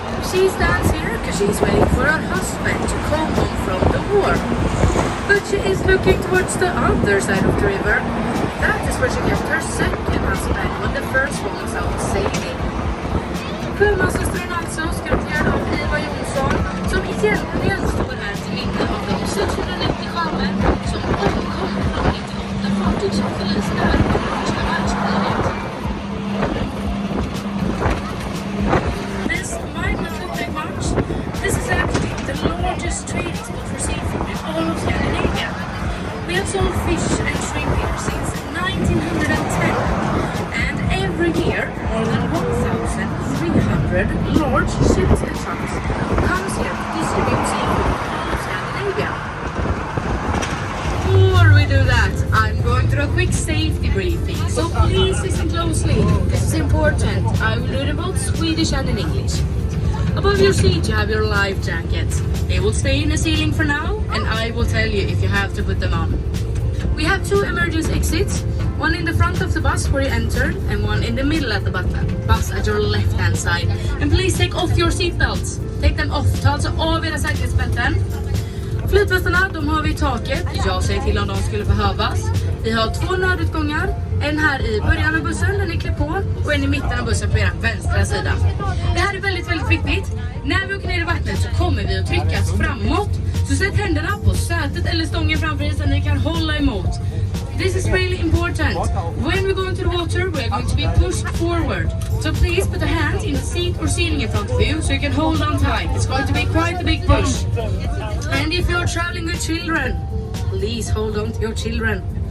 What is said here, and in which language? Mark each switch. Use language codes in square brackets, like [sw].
[en] She stands here because she's waiting for her husband to come home from the war. But she is looking towards the other side of the river. That is where she left her second husband when the first one was out sailing. [sv] Sjömanssystrarna alltså, skulpterad av Ivar Jonsson, som egentligen står här till minne av de 690 sjömän som omkom från 98 fartyg som förliste här under första världskriget. [en] This might not look like much. This is actually the largest trading spot for seafood in all of Scandinavia. We have sold fish and shrimp here since 1910, and every year more than 1,300 large ships and trucks comes here to distribute seafood in all of Scandinavia. Before we do that, I'm going through a quick safety briefing, so please listen closely. This is important. I will do it in both Swedish and in English. Above your seat you have your life jackets. They will stay in the ceiling for now, and I will tell you if you have to put them on. We have 2 emergency exits, one in the front of the bus where you enter, and one in the middle of the bus at your left hand side. And please take off your seatbelts. Take them off. [sv] Ta alltså av era säkerhetsbälten. Flytvästarna, de har vi i taket. Jag säger till om de skulle behövas. Vi har 2 nödutgångar. En här i början av bussen, den är klippt på, och en i mitten av bussen på er vänstra sida. Det här är väldigt, väldigt viktigt. När vi åker ner i vattnet så kommer vi att tryckas framåt. Så sätt händerna på sätet eller stången framför er så ni kan hålla emot. [en] This is really important. When we go into the water, we are going to be pushed forward. So please put a hand in the seat or ceiling in front of you so you can hold on tight. It's going to be quite a big push. And if you're traveling with children, please hold on to your children.